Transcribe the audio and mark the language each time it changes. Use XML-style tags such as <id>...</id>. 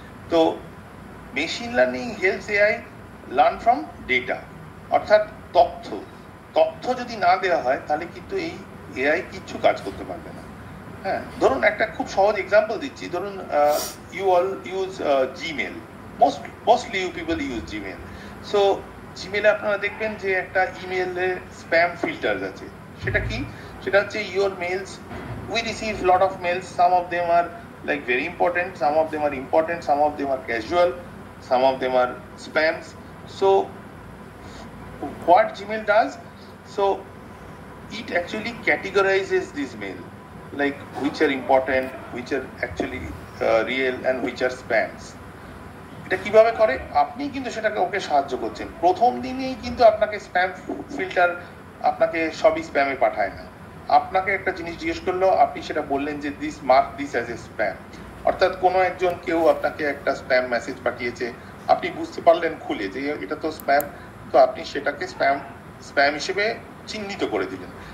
<bn>তো machine learning</bn> <en>helps AI learn from data,</en> <bn>অর্থাৎ তথ্য যদি না দেওয়া হয় তাহলে কিন্তু এই এআই কিচ্ছু কাজ করতে পারবে না। হ্যাঁ, ধরুন একটা খুব সহজ এক্সাম্পল দিচ্ছি। ধরুন</bn> <en>you all use Gmail,</en> <bn>mostly you people use Gmail. So জিমেলে আপনারা দেখবেন যে একটা ইমেলে স্প্যাম ফিল্টার আছে। সেটা কি? সেটা হচ্ছে</bn> <en>Your mails, we receive lot of mails, some of them are like very important, some of them are important, some of them are casual, some of them are spams. So what Gmail does, so it actually categorizes this mail, like which are important, which are actually real and which are spams.</en> <bn>এটা কিভাবে করে? আপনি কিন্তু সেটাকে ওকে সাহায্য করছেন। প্রথম দিনেই কিন্তু আপনাকে স্প্যাম ফিল্টার আপনাকে সবই স্প্যামে পাঠায় না। আপনাকে একটা জিনিস জিজ্ঞেস করলো, আপনি সেটা বললেন যে</bn> <en>this mark this as a spam,</en> <bn>অর্থাৎ কোনো একজন কেউ আপনাকে একটা স্প্যাম মেসেজ পাঠিয়েছে, আপনি বুঝতে পারলেন খুলে যে এটা তো স্প্যাম, তো আপনি সেটাকে স্প্যাম হিসেবে চিহ্নিত করে দিলেন।</bn>